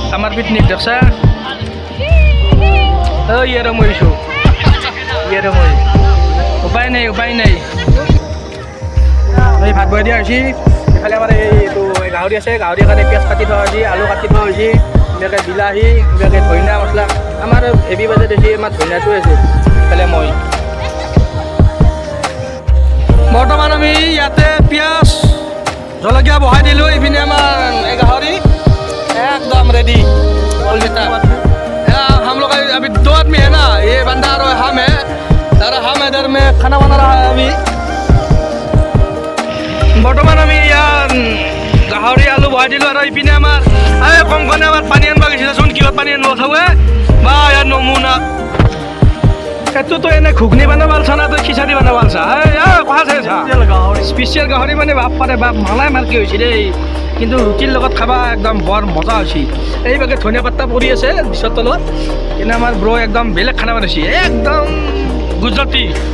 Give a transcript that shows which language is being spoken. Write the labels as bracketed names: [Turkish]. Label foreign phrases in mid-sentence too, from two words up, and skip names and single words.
[Assamese] পিকনিক দেখছা ইয়াৰে মৰিছোঁ ইয়াৰে মই উপায় নাই এই ভাত বনাই দিয়া হৈছে এইফালে আমাৰ এইটো গাহৰি আছে গাহৰিৰ কাৰণে পিঁয়াজ কাটি থোৱা হৈছে আলু কাটি থোৱা হৈছে এনেকৈ বিলাহী এনেকৈ ধনিয়া মছলা আমাৰ [English] heavy budget [Assamese] হৈছে আমাৰ ধনিয়াটো আছে এইফালে মই বৰ্তমান আমি ইয়াতে পিঁয়াজ জলকীয়া বহাই দিলোঁ এইপিনে আমাৰ এই গাহৰি [Hindi] एकदम रेडी हम लोग अभी 2 आदमी है ना ये बंदा और हम है हम इधर में खाना बना रहा है अभी [Assamese] बर्तमान আমি ইয়াত গাহৰি আলু বহাই দিলোঁ আৰু ইপিনে আমাৰ এই কংকনে আমাৰ পানী আনিব গৈছিলে চোন কিহত পানী আনিব থাকোঁ বা ইয়াত নমুনা এইটোতো এনে ঘুগনি বনাব আলছা না তই খিচাৰি বনাব আলছা কথা চাইছা স্পেচিয়েল গাহৰি মানে বাপ পাৰে বাপ মালাই মালকি হৈছে দেই কিন্তু ৰুটিৰ লগত খাবা একদম বৰ মজা হৈছে এইভাগে [Hindi] धनिया पत्ता [Assamese] পৰি আছে ডিছৰ তলত কিন্তু আমাৰ ব্ৰ একদম বেলেগ খানা বনাইছে একদম গুজৰাটী